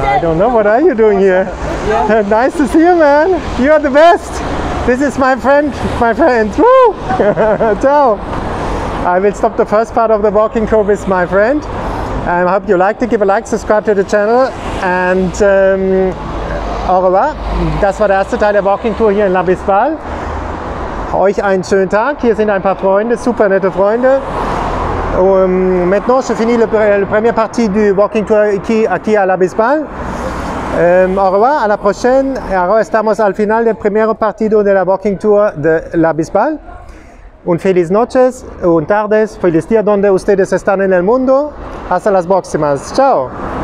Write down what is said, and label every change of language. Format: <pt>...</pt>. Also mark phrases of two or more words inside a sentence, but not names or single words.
<en>I don't know, what are you doing here? Yeah. Nice to see you, man. You are the best. This is my friend. Woo! Ciao. I will stop the first part of the walking tour with my friend. I hope you liked it. Give a like, subscribe to the channel, and</en> <fr>au revoir.</fr> <de>Das war der erste Teil der</de> <en>Walking Tour</en> <de>hier in La Bisbal. Euch einen schönen Tag. Hier sind ein paar Freunde, super nette Freunde.</de> <fr>Maintenant, je finis la première partie du</fr> <en>Walking Tour</en> <fr>aquí à La Bisbal. Au revoir, a la prochaine.</fr> <es>Ahora estamos al final del primer partido de la</es> <en>Walking Tour</en> <es>de La Bisbal. Un feliz noches, un tardes, feliz día donde ustedes están en el mundo. Hasta las próximas. Chao.</es>